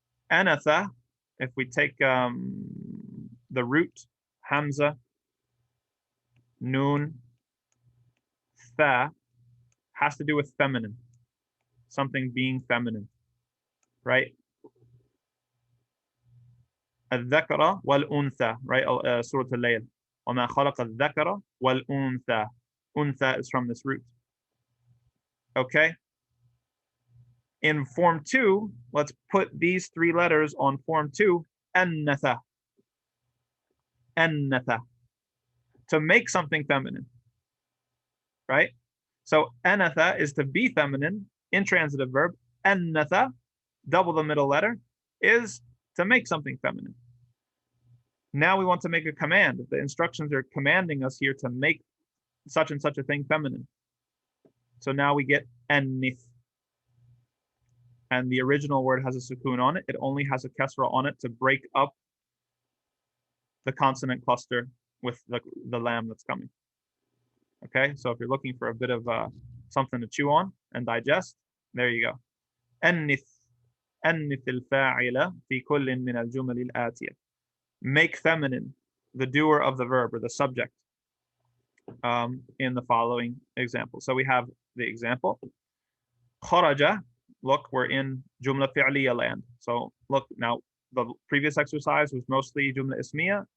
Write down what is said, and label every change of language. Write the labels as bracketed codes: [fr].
[en] Anatha, if we take the root, hamza, noon, tha, has to do with feminine, something being feminine, right? [ar] الذكر والأنثى, right? Surah Al-Layl. وما خلق الذكر والأنثى. [en] Untha is from this root. Okay? In form 2, let's put these 3 letters on form 2, annatha. Annatha. To make something feminine. Right? So anatha is to be feminine, intransitive verb. Annatha, double the middle letter, is to make something feminine. Now we want to make a command. The instructions are commanding us here to make such and such a thing feminine. So now we get annith. And the original word has a sukoon on it. It only has a kasra on it to break up the consonant cluster with the lamb that's coming. Okay, so if you're looking for a bit of something to chew on and digest, there you go. Annith. [ar] أنث الفاعل في كل من الجمل الآتية. [en] Make feminine the doer of the verb or the subject in the following example. So we have the example. خرج. Look, we're in jumla fi'liya land. So look, now the previous exercise was mostly jumla ismiya.